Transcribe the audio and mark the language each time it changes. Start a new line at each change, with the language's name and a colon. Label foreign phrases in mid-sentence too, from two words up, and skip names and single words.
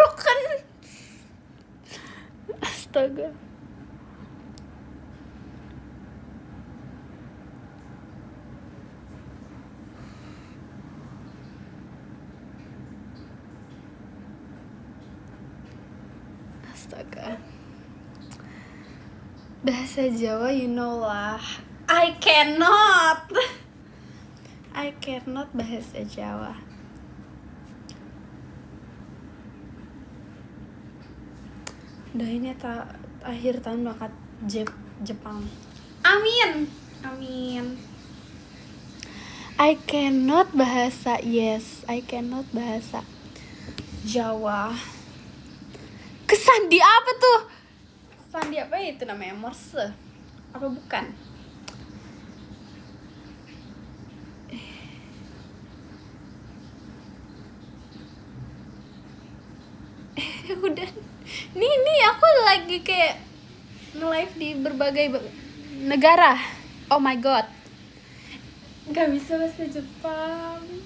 Indonesian: Astaga. Astaga. Bahasa Jawa,
English: you know lah. I cannot
Indonesian: bahasa Jawa. Udah ini akhir tahun bakat Jepang. Amin.
English: I cannot
Indonesian: bahasa Jawa. Kesandi apa tuh? Sandi apa ya itu namanya? Morse? Apa bukan? Udah. Nih aku lagi kayak nge-live di berbagai negara.
English: Oh my god.
Indonesian: Gak bisa bahasa Jepang.